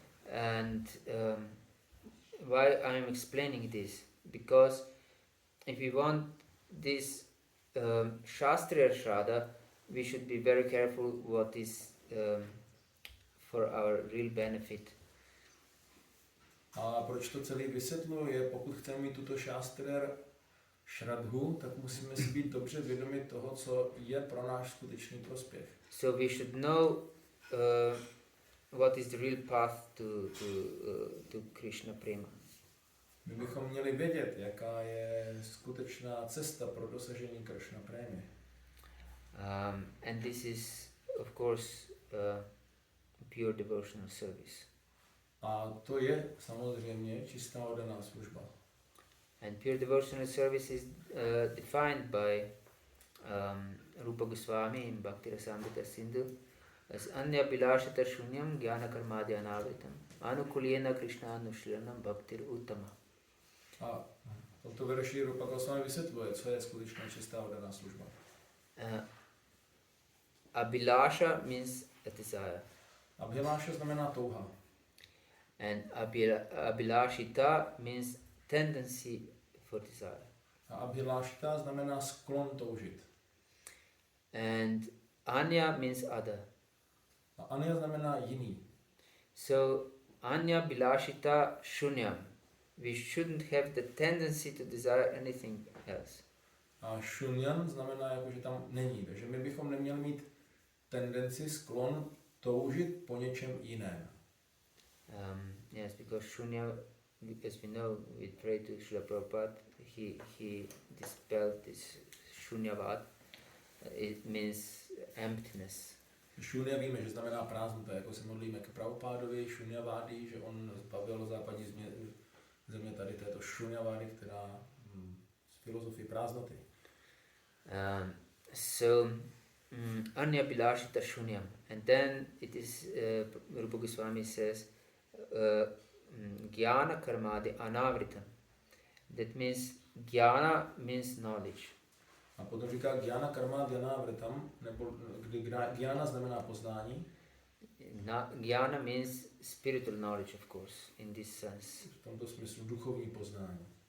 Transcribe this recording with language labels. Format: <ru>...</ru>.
<en>And why I'm explaining this? Because if we want this Shastriya Shraddha, we should be very careful what is for our real benefit.</en> <cs>A proč to celý vysvětluji, je pokud chceme mít tuto Shastriya Shraddhu, tak musíme si být dobře vědomi toho, co je pro náš skutečný prospěch.</cs> <en>So we should know what is the real path to Krishna Prema.</en> <cs>My bychom měli vědět, jaká je skutečná cesta pro dosažení Krishna Prémy.</cs> <en>And this is, of course, pure devotional service.</en> <cs>A to je samozřejmě čistá oddaná služba.</cs> <en>And pure devotional service is defined by Rupa Goswami in Bhakti-rasamrita Sindhu as</en> <sa>anya bilashata shunyam jnana karmadya anavritam anukulyena krishna anushlanam bhaktir uttama.</sa> <cs>A v tomto verši Rupa Goswami vysvětluje, co je skutečná čistá oddaná služba.</cs> <en>Abhilasha means a desire.</en> <cs>Abhilasha znamená touha.</cs> <en>And abhilashita means tendency for desire.</en> <cs>A abhilashita znamená sklon toužit.</cs> <en>And anya means other.</en> <cs>A anya znamená jiný.</cs> <sa>So anya bilashita shunyam.</sa> <en>We shouldn't have the tendency to desire anything else.</en> <cs>A šunyan znamená, jako, že tam není. Takže my bychom neměli mít tendenci, sklon toužit po něčem jiném.</cs> <en>Yes, because shunya, as we know, we pray to Srila Prabhupada, he dispelled this shunyavad. It means emptiness.</en> <cs>Šunya víme, že znamená prázdnota, jako se modlíme k Prabhupádovi, šunyavády, že on zbavil západní země tady této šunyavády, která z filozofie prázdnoty.</cs> <en>So</en> <sa>anya bilashita shunyam,</sa> <en>and then it is Rupa Goswami says</en> <sa>jnana karmadi anavritam.</sa> <en>That means jnana means knowledge.</en> <cs>A potom říká</cs> <sa>jnana karmadi anavritam,</sa> <cs>nebo kdy jnana znamená poznání.</cs> <en>Jnana means spiritual knowledge, of course, in this sense.</en> <cs>V tomto smyslu duchovní poznání.</cs>